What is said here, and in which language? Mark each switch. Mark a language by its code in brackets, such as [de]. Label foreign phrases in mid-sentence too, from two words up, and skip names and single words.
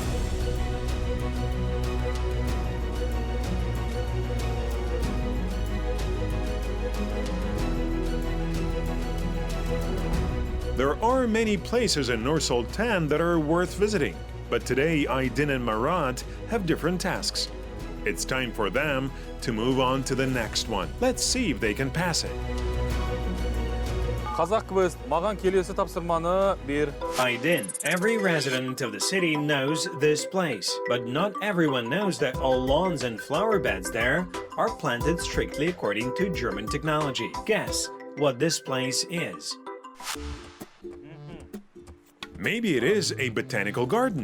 [en] There are many places in Nursultan that are worth visiting, but today Aydin and Marat have different tasks. It's time for them to move on to the next one. Let's see if they can pass it. [kk] Qazaq Quest, маған келесі тапсырманы бер. [en] Aydin, every resident of the city knows this place, but not everyone knows that all lawns and flower beds there are planted strictly according to German technology. Guess what this place is. Maybe it is a botanical garden.